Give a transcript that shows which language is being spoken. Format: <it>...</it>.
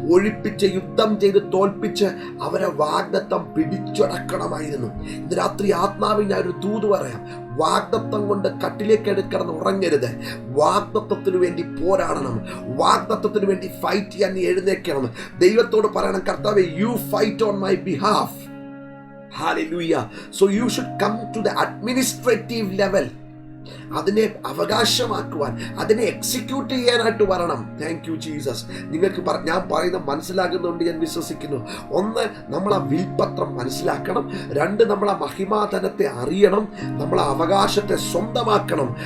<ml>ഒഴിപ്പിച്ച് യുദ്ധം ചെയ്ത് തോൽപ്പിച്ച് അവരെ വാഗ്ദത്തം പിടിച്ചടക്കണമായിരുന്നു. ഇന്ന് രാത്രി ആത്മാവിൽ ഞാൻ ഒരു ദൂത് പറയാം. വാഗ്ദത്തം കൊണ്ട് കട്ടിലേക്ക് എടുക്കണം, ഉറങ്ങരുത്. വാഗ്ദത്തത്തിന് വേണ്ടി പോരാടണം. വാഗ്ദത്തത്തിന് വേണ്ടി ഫൈറ്റ് ചെയ്യാൻ നീ എഴുന്നേക്കണം. ദൈവത്തോട് പറയണം, കർത്താവേ,</ml> <en>You fight on my behalf. Hallelujah. So you should come to the administrative level.</en> <ml>അതിനെ അവകാശമാക്കുവാൻ, അതിനെ എക്സിക്യൂട്ട് ചെയ്യാനായിട്ട് വരണം. Thank you Jesus. നിങ്ങൾക്ക് ഞാൻ പറയുന്നത് മനസ്സിലാകുന്നുണ്ട് ഞാൻ വിശ്വസിക്കുന്നു. ഒന്ന്, നമ്മൾ ആ വിൽപത്രം മനസ്സിലാക്കണം. രണ്ട്, നമ്മൾ ആ മഹിമാധനത്തെ അറിയണം. നമ്മൾ ആ അവകാശത്തെ സ്വന്തമാക്കണം.</ml>